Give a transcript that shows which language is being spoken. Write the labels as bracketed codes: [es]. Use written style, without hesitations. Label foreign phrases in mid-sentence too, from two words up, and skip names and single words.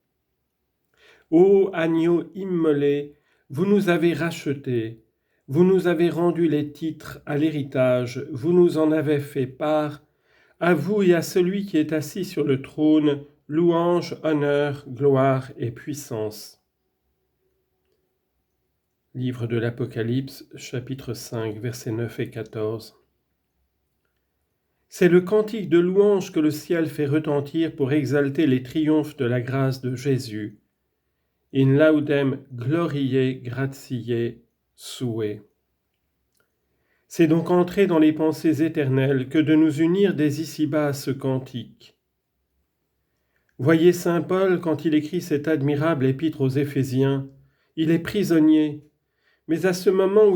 [fr] Ô agneau immolé, vous nous avez rachetés, vous nous avez rendu les titres à l'héritage, vous nous en avez fait part, à vous et à celui qui est assis sur le trône, louange, honneur, gloire et puissance. Livre de l'Apocalypse, chapitre 5, versets 9 et 14. C'est le cantique de louange que le ciel fait retentir pour exalter les triomphes de la grâce de Jésus. [la] In laudem gloriae gratiae sue. [fr] C'est donc entrer dans les pensées éternelles que de nous unir dès ici-bas à ce cantique. Voyez saint Paul quand il écrit cette admirable épître aux Éphésiens, il est prisonnier, mais à ce moment où